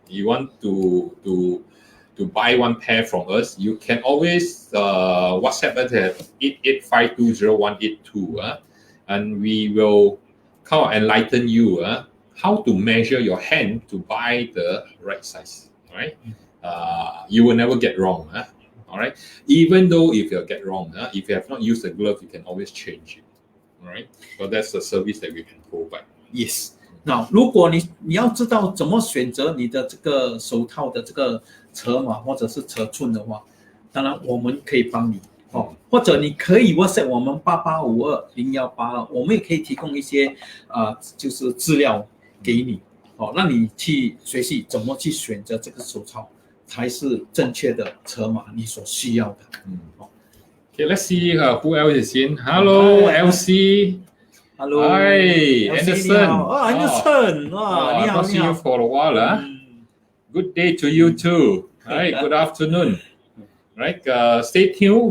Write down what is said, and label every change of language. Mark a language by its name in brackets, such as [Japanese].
[English] You want to buy one pair from us, you can always WhatsApp us at 88520182, and we will kind of enlighten you how to measure your hand to buy the right size. Right? You will never get wrong. All right. Even though if you get wrong, if you have not used the glove, you can always change it. All right. So that's the service that we can provide. Yes. [Chinese] 那如果你要知道怎么选择你的这个手套的这个尺码或者是尺寸的话，当然我们可以帮你或者你可以 WhatsApp 我们88520182，我们也可以提供一些就是资料给你让你去学习怎么去选择这个手套才是正确的尺码你所需要的。 [English] Okay, let's see who else is in. Hello, LC. Hello. Hi, Anderson. [Chinese] Anderson. 你好， [English] I've not seen you for a while. Good day to you too. Right, good afternoon. Right, stay tuned.